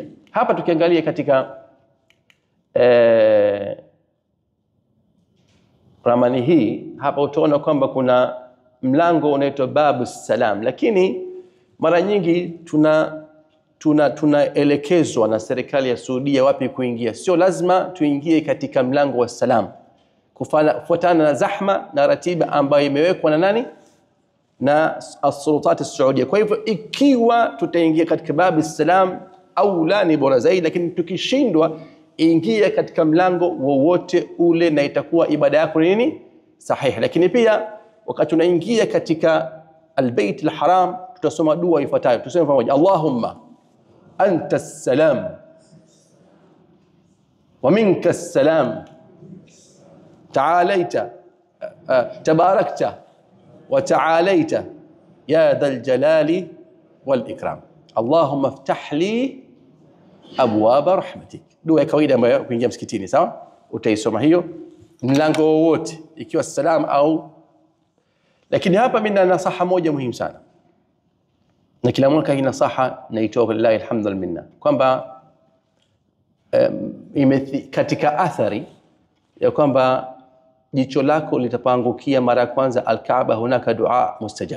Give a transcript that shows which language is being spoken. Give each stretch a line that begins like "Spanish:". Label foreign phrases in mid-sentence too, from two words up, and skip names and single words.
Swahili: Hapa tukiangalia katika ramani hii hapa utaona kwamba kuna mlango unaitwa babu salam, lakini mara nyingi tunaelekezwa na serikali ya Saudia wapi kuingia. Sio lazima tuingie katika mlango wa salam, kufuatana na zahma na ratiba ambayo imewekwa na nani?
Arabic: Na السلطة السعودية.
Swahili: Kwa hivyo ikiwa tutaingia katika babu salam au la ni bora zaidi, lakini tukishindwa ingia katika mlango wowote ule na itakuwa ibada yako nini? Sahihi. Lakini pia wakati tunaingia katika al-Bait al-Haram tutasoma dua ifuatayo. Tuseme pamoja:
Arabic: اللهم أنت السلام ومنك السلام تعاليت تباركت وتعاليت يا ذا الجلال والإكرام. اللهم افتح لي أبواب رحمتك.
Swahili: Dua ya kawaida ambayo kuingia msikitini, sawa. Utaisoma hiyo mlango wowote ikiwa salam au. Lakini hapa mimi na nasaha moja muhimu sana, na kila mwaka hii nasaha naitoa
Arabic: لله الحمد منا,
Swahili: kwamba katika athari ya kwamba jicho lako litapangukia mara ya kwanza al-Kaaba,
Arabic: هناك دعاء مستجاب.